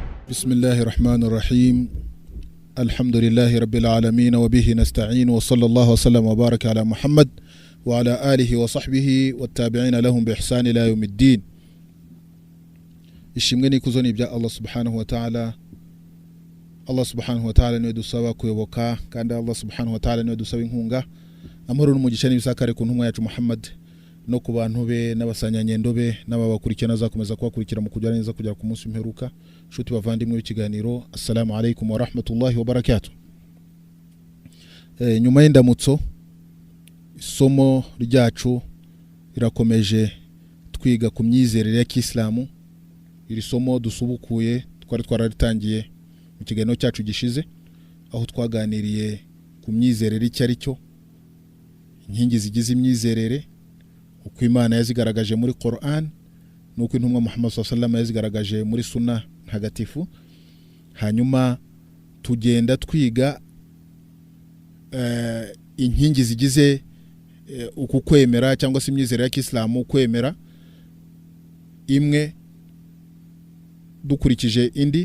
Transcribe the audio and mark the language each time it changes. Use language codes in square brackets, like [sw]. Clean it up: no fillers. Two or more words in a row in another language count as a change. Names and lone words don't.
[ar] بسم الله الرحمن الرحيم الحمد لله رب العالمين وبه نستعين وصلى الله وسلم وبارك على محمد وعلى آله وصحبه والتابعين لهم بإحسان إلى يوم الدين. [rw] ishimwe n'ikuzo ni bya [ar] الله سبحانه وتعالى. الله سبحانه وتعالى [rw] niwe dusaba kuyoboka, kandi [ar] الله سبحانه وتعالى [rw] niwe dusaba inkunga. Amahoro n'umugisha n'ibisakare ku ntumwa yacu Muhammad no ku bantu be n'abasanyanyendo be n'ababakurikirana zakomeza kubakurikira mu kujya neza kugera ku munsi w'imperuka. Shuti bavandimwe w'ikiganiro, [ar] السلام عليكم ورحمة الله وبركاته. [rw] Nyuma y'indamutso, isomo ryacu irakomeje twiga ku myizerere ya Kiislamu. Iri somo dusubukuye twari twararitangiye mu kiganiro cyacu gishize, aho twaganiriye ku myizerere icyari cyo, inkingi zigize imyizerere, uko Imana yazigaragaje muri Qur'an nuko intumwa Muhammad [ar] صلى الله عليه وسلم [rw] yazigaragaje muri sunna ntagatifu. Hanyuma tugenda twiga inkingi zigize uku kwemera cyangwa se imyizerere ya Kiislamu, kwemera imwe dukurikije indi.